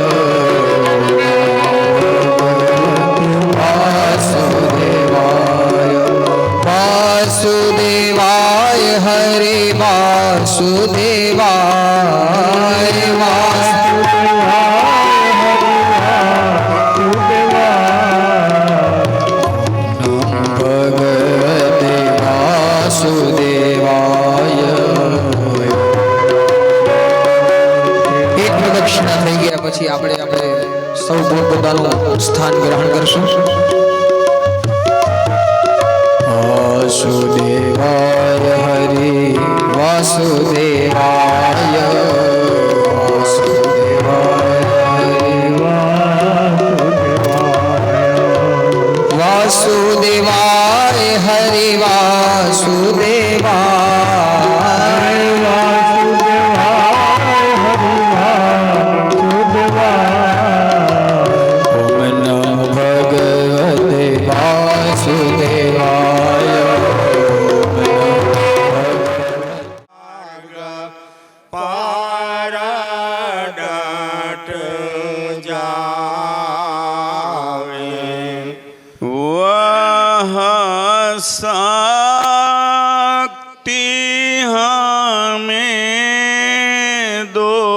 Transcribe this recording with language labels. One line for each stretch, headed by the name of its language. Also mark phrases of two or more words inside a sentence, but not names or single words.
Sanskrit: वासुदेवाय वासुदेवाय हरे वासुदेवाय भगवते वासुदेवाय।
Gujarati: એક પ્રદક્ષિણા થઈ ગયા પછી આપણે સૌ પોતપોતાનું સ્થાન ગ્રહણ કરશું।
Sanskrit: वासुदेवाय हरि वासुदेवाय वासुदेवाय हरि वासुदेवाय हरि वासुदेवाय ओम नमो भगवते वासुदेवाय।
Hindi: पारडट जावे वह शक्ति हमे दो